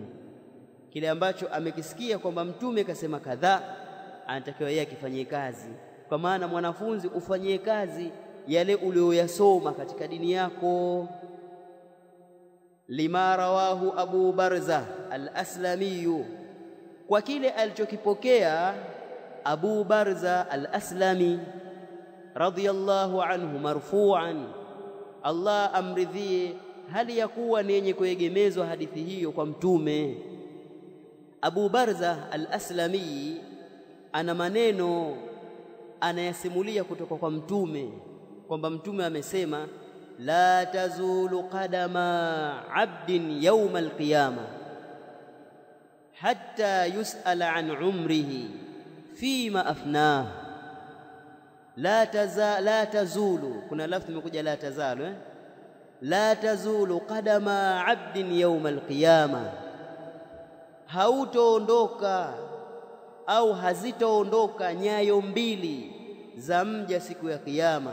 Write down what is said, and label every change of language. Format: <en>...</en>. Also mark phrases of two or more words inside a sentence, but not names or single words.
<sw>Kile ambacho amekisikia kwamba mtume kasema kadhaa, anatakiwa yeye akifanyie kazi. Kwa maana mwanafunzi ufanyie kazi yale uliyoyasoma katika dini yako.</sw> <ar>لما رواه أبو برزة الأسلمي,</ar> <sw>kwa kile alichokipokea Abu Barza al-Aslami</sw> <ar>رضي الله عنه مرفوعا,</ar> <sw>Allah amridhie, hali ya kuwa ni yenye kuegemezwa hadithi hiyo kwa mtume. Abu Barza al-Aslami ana maneno anayasimulia kutoka kwa mtume kwamba mtume amesema</sw> <ar>لا تزول قدما عبد يوم القيامة حتى يسأل عن عمره فيما أفناه. لا تزول,</ar> <sw>kuna lafzi imekuja</sw> <ar>لا تزال, لا تزول قدما عبد يوم القيامة,</ar> <sw>hautoondoka au hazitoondoka nyayo mbili za mja siku ya kiyama.</sw>